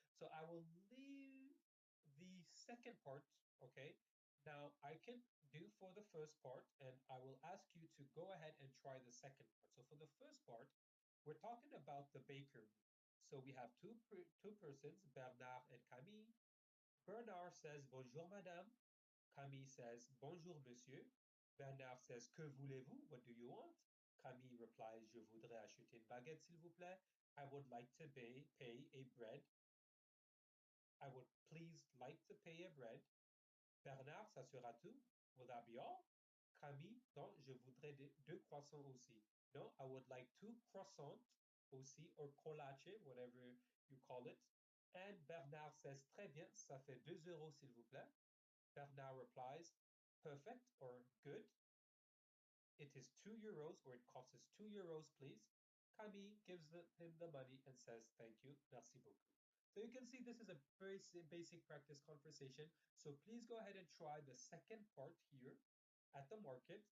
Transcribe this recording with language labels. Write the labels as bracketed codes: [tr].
[en] So I will leave the second part, okay? Now I can do for the first part, and I will ask you to go ahead and try the second part. So for the first part, we're talking about the bakery. So we have two persons, Bernard and Camille. [fr] Bernard says bonjour madame. Camille says bonjour monsieur. Bernard says que voulez-vous? [en] What do you want? [fr] Camille replies je voudrais acheter une baguette s'il vous plaît. [en] I would like to pay a bread. I would please like to pay a bread. Bernard, [fr] ça sera tout? [en] Will that be all? [fr] Camille, non, je voudrais deux croissants aussi. [en] No, I would like two croissants [fr] aussi, [en] or colache, whatever you call it. And Bernard says, [fr] très bien, ça fait 2 € s'il vous plaît. [en] Bernard replies, perfect or good. It is 2 € or it costs us 2 € please. Camille gives him the money and says, thank you, [fr] merci beaucoup. [en] So you can see this is a very basic practice conversation. So please go ahead and try the second part here at the market.